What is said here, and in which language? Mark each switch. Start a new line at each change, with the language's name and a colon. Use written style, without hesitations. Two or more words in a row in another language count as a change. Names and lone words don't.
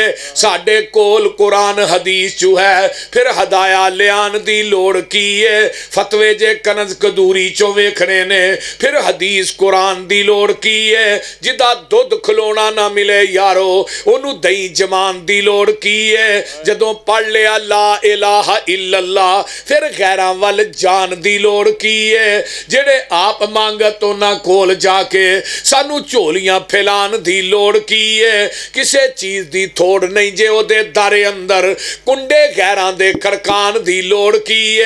Punjabi: ਸਾਡੇ ਕੋਲ ਕੁਰਾਨ ਹਦੀਸ ਜੋ ਹੈ, ਫਿਰ ਹਦਾਇਆ ਲਿਆਣ ਦੀ ਲੋੜ ਕੀ ਹੈ। ਫ਼ਤਵੇ ਜੇ ਕਨਜ਼ ਕਦੂਰੀ ਚੋਂ ਵੇਖਣੇ ਨੇ, ਫਿਰ ਹਦੀਸ ਕੁਰਾਨ ਦੀ ਲੋੜ ਕੀ ਹੈ। ਜਿਹਦਾ ਦੁੱਧ ਖਲੋਣਾ ਨਾ ਮਿਲੇ ਯਾਰੋ, ਓਹਨੂੰ ਦਹੀਂ ਜਮਾਣ ਦੀ ਲੋੜ ਕੀ ਹੈ। ਜਦੋਂ ਪੜ੍ਹ ਲਿਆ
Arabic: لا إله إلا الله,
Punjabi: ਫਿਰ ਗ਼ੈਰਾਂ ਵੱਲ ਜਾਣ ਦੀ ਲੋੜ ਕੀ ਹੈ। ਜਿਹੜੇ ਆਪ ਮੰਗਤ ਉਨ੍ਹਾਂ ਕੋਲ ਜਾ ਕੇ ਸਾਨੂੰ ਝੋਲੀਆਂ ਫੈਲਾਣ ਦੀ ਲੋੜ ਕੀ ਹੈ। ਕਿਸੇ ਚੀਜ਼ ਦੀ ਥੋੜ ਨਹੀਂ ਜੇ ਓਹਦੇ ਦਾਰੇ ਅੰਦਰ ਕੁੰਡੇ ਗ਼ੈਰਾਂ ਦੇ ਖੜਕਾਣ ਦੀ ਲੋੜ ਕੀ ਹੈ।